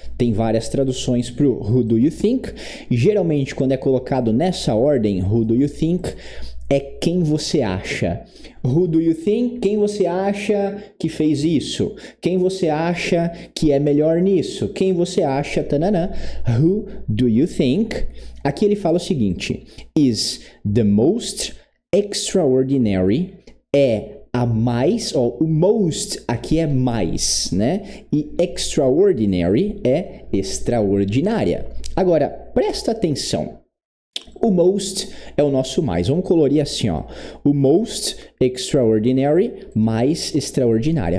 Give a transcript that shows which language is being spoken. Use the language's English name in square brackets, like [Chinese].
[Portuguese] Tem várias traduções para o [English] who do you think. [Portuguese] Geralmente, quando é colocado nessa ordem, who do you think, é quem você acha. [English] Who do you think? [Portuguese] Quem você acha que fez isso? Quem você acha que é melhor nisso? Quem você acha... Tanana. [English] Who do you think? [Portuguese] Aqui ele fala o seguinte. [English] Is the most extraordinary. [Portuguese] É a mais, o most aqui é mais, né? E extraordinary é extraordinária. Agora, presta atenção. O most é o nosso mais. Vamos colorir assim, ó. O most extraordinary mais extraordinária.